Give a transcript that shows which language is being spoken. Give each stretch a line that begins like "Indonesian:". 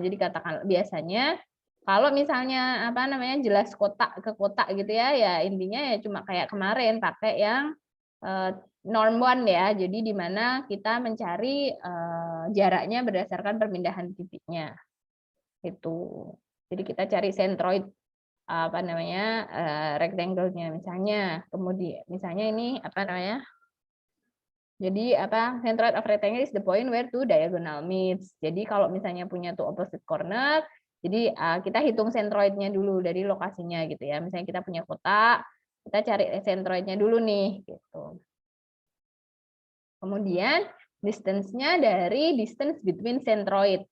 Indonesian: Jadi katakan biasanya kalau misalnya apa namanya, jelas kotak ke kotak gitu ya, ya intinya ya cuma kayak kemarin pakai yang norm one ya. Jadi di mana kita mencari jaraknya berdasarkan perpindahan titiknya. Itu. Jadi kita cari centroid apa namanya, rectangle-nya misalnya. Kemudian misalnya ini apa namanya?
English: Jadi apa, centroid of rectangle is the point where two diagonal meets.
Indonesian: Jadi kalau misalnya punya
English: two opposite corner,
Indonesian: jadi kita hitung centroidnya dulu dari lokasinya gitu ya. Misalnya kita punya kotak, kita cari centroidnya dulu nih gitu. Kemudian distance-nya dari
English: distance between centroid.